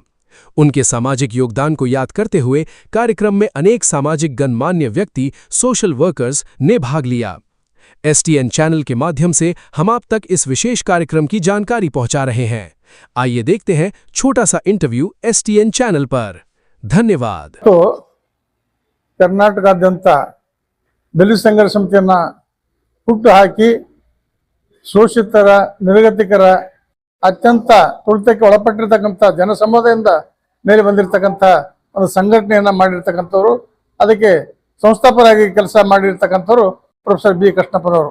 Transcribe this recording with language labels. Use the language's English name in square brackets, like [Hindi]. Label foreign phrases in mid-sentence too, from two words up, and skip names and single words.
[Hindi] उनके सामाजिक योगदान को याद करते हुए कार्यक्रम में अनेक सामाजिक गणमान्य व्यक्ति, [English] social workers [Hindi] ने भाग लिया। STN चैनल के माध्यम से हम आप तक इस विशेष कार्यक्रम की जानकारी पहुंचा रहे हैं। आइए देखते हैं छोटा सा इंटरव्यू STN चैनल पर। धन्यवाद। [Kannada] तो ಕರ್ನಾಟಕಾದ್ಯಂತ ದಲಿತ ಸಂಘರ್ಷ ಸಮಿತಿಯನ್ನ ಹುಟ್ಟು ಹಾಕಿ ಶೋಷಿತರ ನಿರ್ಗತಿಕರ ಅತ್ಯಂತ ತುಳಿತಕ್ಕೆ ಒಳಪಟ್ಟಿರತಕ್ಕಂಥ ಜನಸಮುದಾಯದಿಂದ ಮೇಲೆ ಬಂದಿರತಕ್ಕಂಥ ಒಂದು ಸಂಘಟನೆಯನ್ನ ಮಾಡಿರ್ತಕ್ಕಂಥವರು, ಅದಕ್ಕೆ ಸಂಸ್ಥಾಪಕರಾಗಿ ಕೆಲಸ ಮಾಡಿರ್ತಕ್ಕಂಥವರು ಪ್ರೊಫೆಸರ್ ಬಿ ಕೃಷ್ಣಪ್ಪನವರು.